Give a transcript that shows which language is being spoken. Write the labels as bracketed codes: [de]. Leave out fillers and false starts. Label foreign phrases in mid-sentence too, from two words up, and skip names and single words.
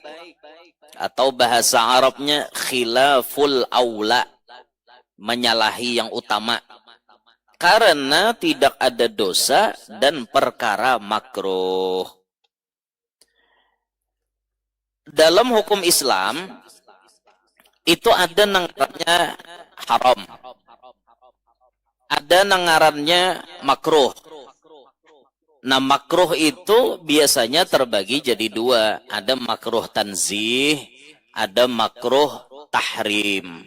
[bjn] Atau bahasa Arabnya [ar] خلاف الأولى. [bjn] Menyalahi yang utama. Karena tidak ada dosa dan perkara makruh. Dalam hukum Islam itu ada ngarannya haram. Ada ngarannya makruh. Nah makruh itu biasanya terbagi jadi dua. Ada [ar] مكروه تنزيه, [bjn] ada [ar] مكروه تحريم.